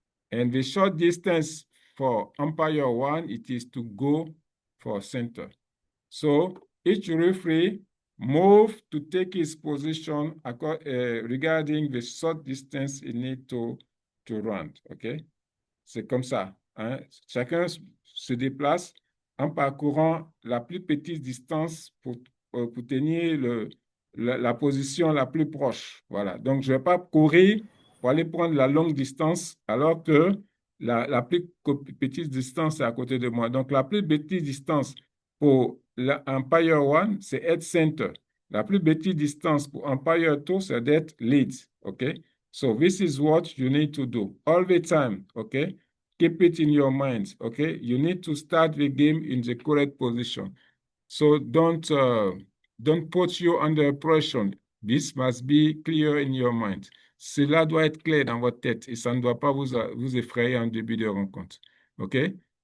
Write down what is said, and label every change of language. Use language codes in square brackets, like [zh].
[en] And the short distance for umpire one, it is to go for center. So each referee move to take his position regarding the short distance he need to run, okay? [fr] C'est comme ça, hein? Chacun se déplace en parcourant la plus petite distance pour tenir la position la plus proche. Voilà. Donc, je ne vais pas courir pour aller prendre la longue distance alors que la plus petite distance est à côté de moi. Donc, la plus petite distance pour l'Empire One, c'est être center. La plus petite distance pour Empire Two, c'est d'être lead. OK? [en] So this is what you need to do all the time, okay? Keep it in your mind, okay? You need to start the game in the correct position. So don't put you under pressure. This must be clear in your mind. [fr] Cela doit être clair dans votre tête et ça ne doit pas vous effrayer en début de rencontre, okay?